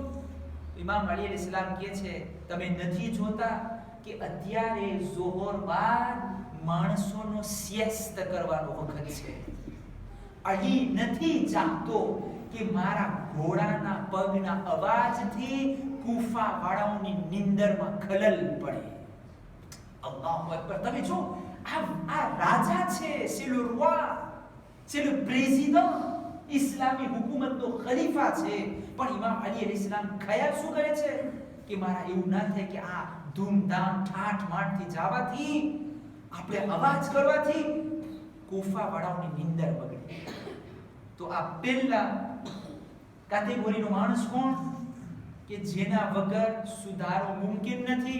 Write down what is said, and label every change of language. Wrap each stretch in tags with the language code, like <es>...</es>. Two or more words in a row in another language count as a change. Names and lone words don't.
<gu>ઇમામ અલી અલૈહિસ્સલામ કહે છે તમે નથી જોતા કે અત્યારે ઝોહર બાદ માણસોનો સિયસ્ત કરવાનો વખત છે. અલી નથી ચાહતો કે મારા ઘોડાના પગના અવાજથી કૂફા વાળાઓની નિંદરમાં ખલલ પડે.</gu> <ar>الله أكبر.</ar> <gu>તમે જો આ રાજા છે,</gu> <fr>c'est le roi, c'est le président,</fr> <gu>ઇસ્લામી હુકુમતનો ખલીફા છે. પણ ઇમામ અલી અલૈહિસ્સલામ ખ્યાલ શું કરે છે કે મારા એવું ના થાય કે આ ધૂમધામ ઠાઠ માઠથી જવાથી, આપણે અવાજ કરવાથી કૂફા વાળાઓની નિંદર બગડે. તો આ પહેલા કેટેગરીનો માણસ કોણ કે જેના વગર સુધારો મુમકિન નથી?</gu>